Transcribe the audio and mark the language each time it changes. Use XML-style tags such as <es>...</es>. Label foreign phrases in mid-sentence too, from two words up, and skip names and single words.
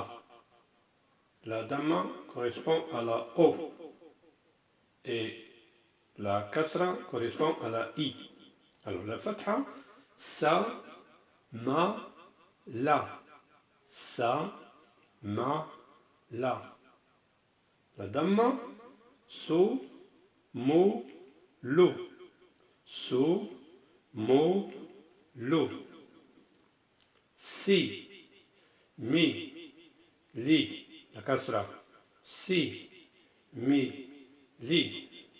<fr>La damma correspond à la O. Et la kasra correspond à la I. Alors la fatha, sa, ma, la. Sa, ma, la. La damma, so, mo, lo. So, mo, lo. Si, mi, li. La kasra. Si, mi, li.</fr>